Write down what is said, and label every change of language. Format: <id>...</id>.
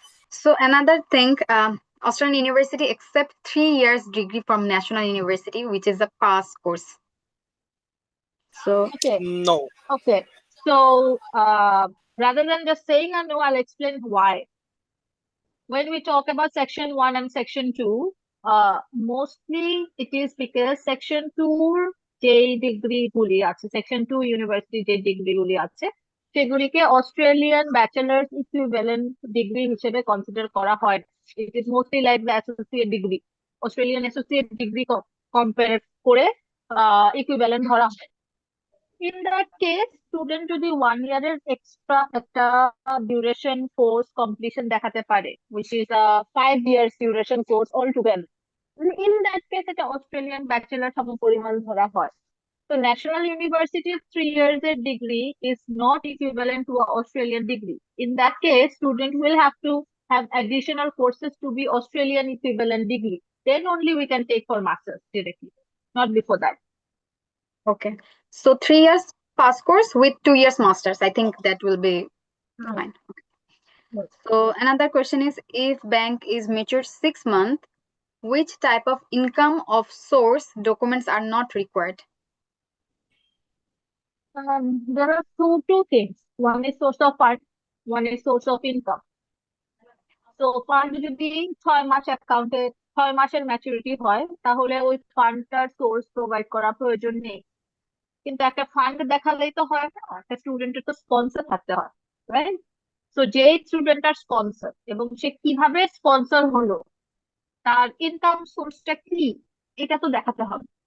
<en>So another thing, Australian University accept 3 years degree from National University, which is a pass course. So okay, no. Okay, so rather than just saying a no, I'll explain why. When we talk about section 1 and section 2, mostly it is because</en> <bn>section 2 যে degree গুলি আছে, section 2 university যে degree গুলি আছে সেগুলিকে Australian bachelors equivalent degree হিসেবে consider করা হয়।</bn> <en>it is mostly like the</en> <bn>associate degree, Australian associate degree compare করে ইকুইভ্যালেন্ট ধরা হয়।</bn> <en>In that case, student যদি 1 year extra একটা duration course completion দেখাতে পারে, which is a 5 years duration course altogether. In that case, এটা Australian bachelor</en> <bn>সমপরিমাণ ধরা হয়।</bn> <en>So National University's 3 years degree is not equivalent to an Australian degree. In that case, student will have to have additional courses to be Australian equivalent degree. Then only we can take for masters directly, not before that. Okay. So 3 years pass course with 2 years masters. I think that will be Right. fine. Okay. Right. So another question is, if bank is matured 6 months, which type of income of source documents are not required? There are two things. One is source of fund, one is source of income.</en> <bn>So fund যদি 6 মাস অ্যাকাউন্টে 6 মাসের maturity হয় তাহলে ওই ফান্ডটার source provide করা প্রয়োজন নেই। কিন্তু একটা ফান্ড দেখালেই তো হয় না, একটা স্টুডেন্টের তো স্পন্সর থাকতে হয়,</bn> <en>Right?</en> <bn>সো যে স্টুডেন্টটার স্পন্সর এবং সে কিভাবে স্পন্সর হলো, তার ইনকাম সোর্সটা কি, এটা তো দেখাতে হবে।</bn>